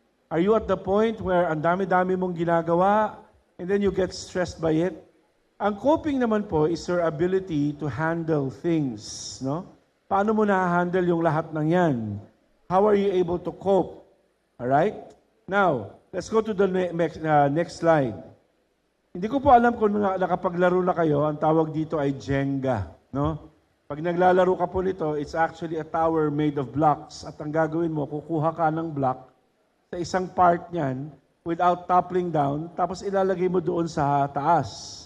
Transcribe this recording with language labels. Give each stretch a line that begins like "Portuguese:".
English: Are you at the point where
Filipino: ang dami-dami mong ginagawa
English: and then you get stressed by it?
Filipino: Ang coping naman po
English: is your ability to handle things, no?
Filipino: Paano mo na-handle yung lahat ng yan?
English: How are you able to cope? Alright? Now, let's go to the next slide.
Filipino: Hindi ko po alam kung nakapaglaro na kayo, ang tawag dito ay Jenga, no? Pag naglalaro ka po nito,
English: it's actually a tower made of blocks.
Filipino: At ang gagawin mo, kukuha ka ng block sa isang part niyan
English: without toppling down,
Filipino: tapos ilalagay mo doon sa taas.